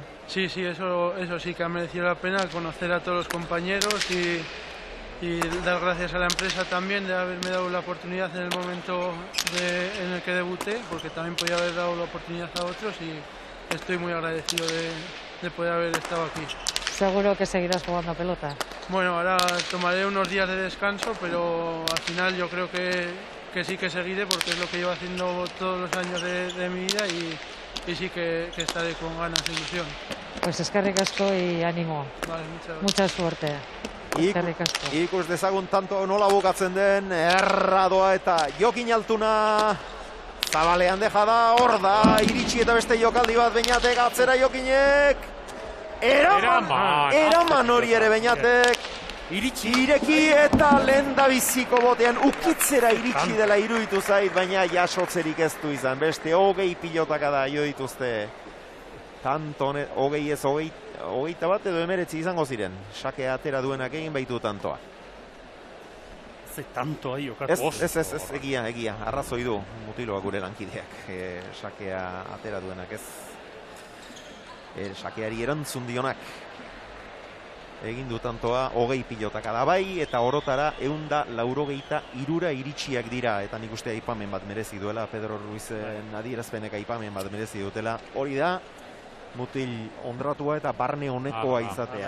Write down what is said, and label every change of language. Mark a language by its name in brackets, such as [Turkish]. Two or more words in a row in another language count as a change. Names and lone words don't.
[Spanish] Sí, eso sí que ha merecido la pena, conocer a todos los compañeros y dar gracias a la empresa también de haberme dado la oportunidad en el momento en el que debuté, porque también podía haber dado la oportunidad a otros y estoy muy agradecido de poder haber estado aquí. Seguro que seguirás jugando a pelota. Bueno, ahora tomaré unos días de descanso, pero al final yo creo que sí que seguiré, porque es lo que llevo haciendo todos los años de mi vida y sí que estaré con ganas e ilusión. Pues [Basque] eskerrik asko [Spanish] y ánimo. Vale, muchas gracias. Mucha suerte. [Basque] Eskerrik asko. Ikus dezagun tanto nola bukatzen den, erradoa eta Jokin Altuna zabalean deja da, hor da, iritsi eta beste jokaldi bat Beñatek, atzera Jokinek, eraman hori ere Beñatek, ireki eta lehen da biziko botean ukitzera iritsi dela iruditu zait, baina jasotzerik ez du izan, beste 20 pilotaka da jo dituzte, tanto, 20 ez 21 edo 19 izango ziren, sakea atera duenak egin baitu tantoa. [Spanish] Tanto ahí, [Basque] jokatu. Ez, egia, arrazoi du mutiloak gure lankideak, sakea atera duenak ez, sakeari erantzun dionak. Egin du tantoa 20 pilotaka da bai, eta orotara 183 iritsiak dira, eta nik uste aipamen bat merezi duela, Pedro Ruizen adierazpenek aipamen bat merezi dutela, hori da, mutil ondratua eta barne honekoa izatea.